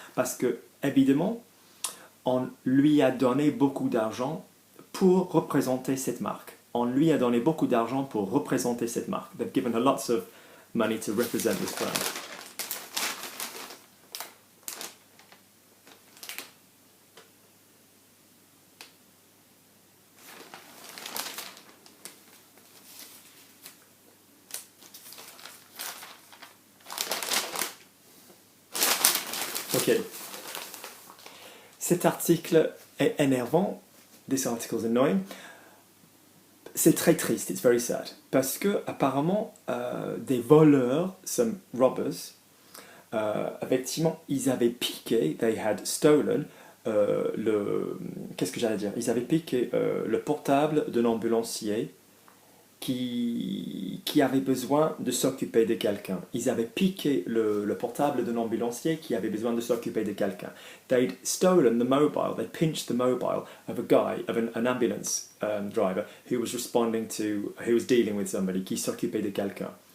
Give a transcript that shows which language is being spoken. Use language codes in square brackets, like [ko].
[fr] Parce que, évidemment, on lui a donné beaucoup d'argent pour représenter cette marque. [en] They've given her lots of money to represent this brand. Ok. [fr] Cet article est énervant. [en] This article is annoying. [fr] C'est très triste, [en] it's very sad. [fr] Parce que, apparemment, des voleurs, [en] some robbers, [fr] effectivement, ils avaient piqué, [en] they had stolen, [fr] Ils avaient piqué le portable d'un ambulancier qui avait besoin de s'occuper de quelqu'un. Ils avaient piqué le portable d'un ambulancier qui avait besoin de s'occuper de quelqu'un. [en] They'd stolen the mobile, they pinched the mobile of a guy, of an ambulance driver who was dealing with somebody, [fr] qui s'occupait de quelqu'un.